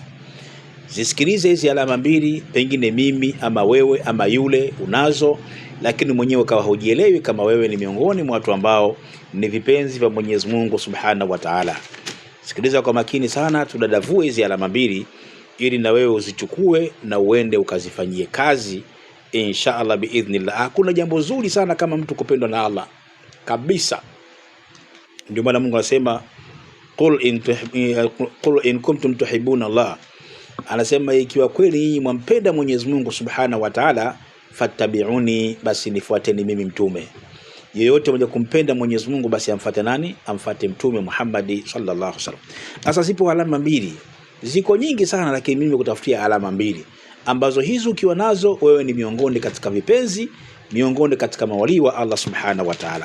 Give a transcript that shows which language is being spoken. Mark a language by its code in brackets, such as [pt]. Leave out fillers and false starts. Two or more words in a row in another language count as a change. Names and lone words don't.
[sw] Zisikilize hizi alama mbili, pengine mimi ama wewe ama yule unazo, lakini mwenyewe kawa hujielewi kama wewe ni miongoni mwa watu ambao ni vipenzi vya Mwenyezi Mungu [ar] سبحانه وتعالى. [sw] Sikiliza kwa makini sana, tudadavue hizi alama mbili ili na wewe uzichukue na uende ukazifanyie kazi [ar] إن شاء الله بإذن الله. [sw] Hakuna jambo zuri sana kama mtu kupendwa na Allah kabisa. Ndio maana Mungu anasema [ar] قل إن كنتم تحبون الله, [sw] anasema ikiwa kweli nyinyi mwampenda Mwenyezi Mungu [ar] سبحانه وتعالى, [sw] fattabi'uni, basi nifuateni mimi mtume. Yeyote mwenye kumpenda Mwenyezi Mungu basi amfuate nani? Amfuate mtume Muhammad [ar] صلى الله عليه وسلم. [sw] Sasa zipo alama mbili, ziko nyingi sana, lakini mimi kutafutia alama mbili ambazo hizo ukiwa nazo wewe ni miongoni katika vipenzi, miongoni katika mawali wa Allah [ar] سبحانه وتعالى.